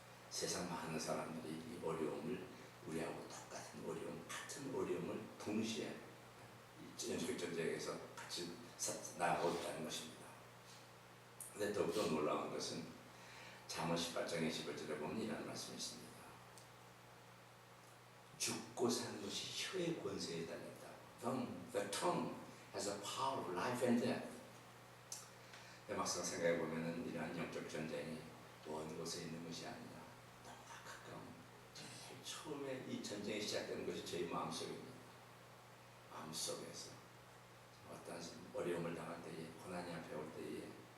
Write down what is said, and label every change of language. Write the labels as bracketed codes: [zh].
[ko] 세상 많은 사람들이 이 어려움을 우리하고 똑같은 어려움, 같은 어려움을 동시에 연속 전쟁에서 같이 나아가고 있다는 것입니다. 그런데 더욱더 놀라운 것은 잠언 18장 21절에 보면 이라는 말씀이 있습니다. 죽고 사는 것이 혀의 권세에 달렸다. [en] The tongue has a power of life and death. [ko] 막상 생각해 보면은 이러한 영적 전쟁이 먼 곳에 있는 것이 아니라 너무나 가까운, 제일 처음에 이 전쟁이 시작되는 것이 저희 마음속입니다. 마음속에서 어떤 어려움을 당할 때에, 고난이 앞에 올 때에